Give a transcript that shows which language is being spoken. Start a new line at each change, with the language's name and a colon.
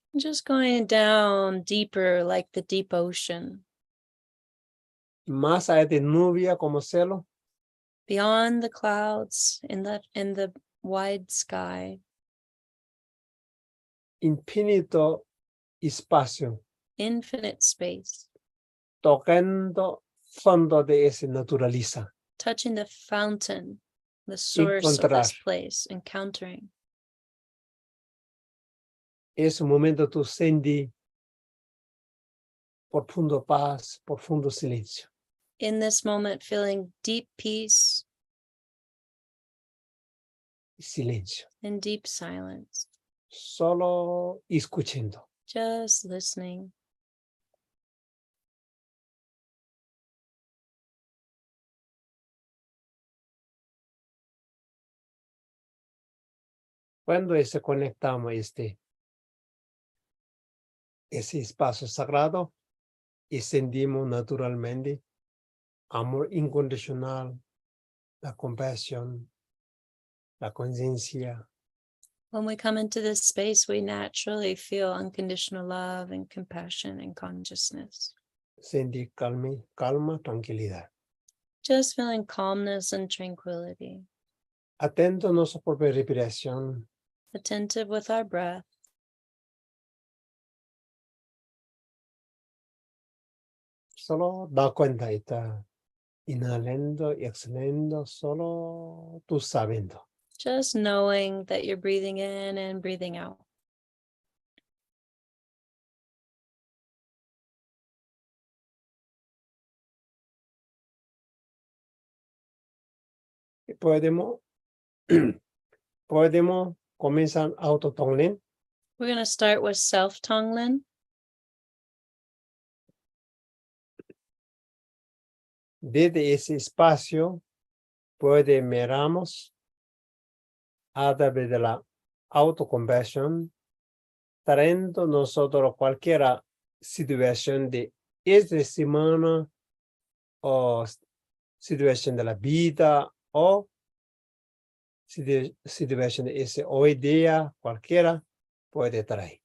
English: just going down deeper like the deep ocean,
Spanish: Más allá de nubia como cielo.
English: beyond the clouds in the wide sky,
Spanish: Infinito espacio.
English: infinite space,
Spanish: Tocando fondo de ese naturaleza.
English: touching the fountain, the source of
Spanish: Encontrar.
English: this place, encountering.
Spanish: Ese momento tú sentí profundo paz, profundo silencio.
English: In this moment, feeling deep peace
Spanish: Silencio.
English: and deep silence,
Spanish: Solo escuchando.
English: just listening.
Spanish: Cuando se conectamos ese espacio sagrado y sentimos naturalmente amor incondicional, la compasión, la conciencia,
English: When we come into this space, we naturally feel unconditional love and compassion and consciousness.
Spanish: sentir calma, tranquilidad.
English: Just feeling calmness and tranquility,
Spanish: Atento a nuestra propia respiración,
English: attentive with our breath,
Spanish: solo da cuenta, está inhalando y exhalando, solo tú sabiendo.
English: just knowing that you're breathing in and breathing out.
Spanish: Y podemos comenzar autotonglen.
English: We're going to start with self Tonglen.
Spanish: Desde ese espacio, miramos a través de la autocompasión, trayendo nosotros cualquier situación de esta semana o situación de la vida o situación de ese hoy día, cualquiera puede traer.